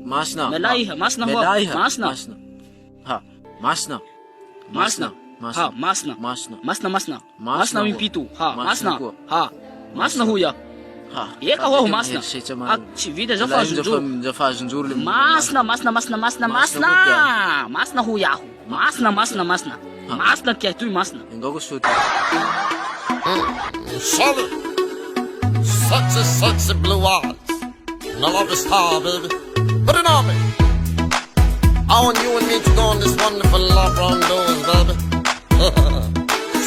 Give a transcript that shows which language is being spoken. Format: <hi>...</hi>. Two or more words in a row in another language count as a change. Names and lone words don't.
<mg>Melay Masina ho. Masina. Masina impito. Masina ho ya. Eka ho Masina. Tsy vita zao fa azonjoro. Masina ho yaho. Masina kia tu Masina. Engao ko soto.</mg> <en>Solid. Sexy blue eyes. And I love the star, baby. Put it on me. I want you and me to go on this wonderful love round doors, baby.</en>